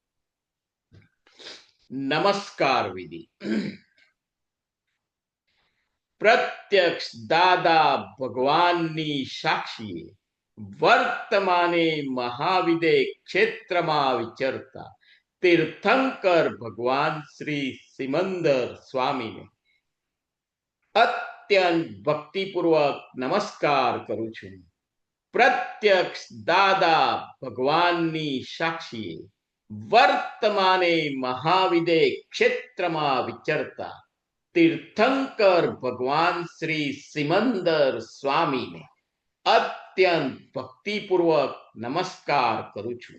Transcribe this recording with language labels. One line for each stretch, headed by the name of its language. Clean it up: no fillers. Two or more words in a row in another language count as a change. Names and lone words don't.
Gujarati: નમસ્કાર વિધિ। પ્રત્યક્ષ દાદા ભગવાનની સાક્ષીએ વર્તમાને મહાવિદે ક્ષેત્રમાં વિચરતા તીર્થંકર ભગવાન શ્રી સિમંદર સ્વામી ને અત્યંત ભક્તિપૂર્વક નમસ્કાર કરું છું. પ્રત્યક્ષ દાદા ભગવાનની સાક્ષીએ વર્તમાને મહાવિદે ક્ષેત્રમાં વિચરતા તીર્થંકર ભગવાન શ્રી સિમંદર સ્વામીને અત્યંત ભક્તિપૂર્વક નમસ્કાર કરું છું.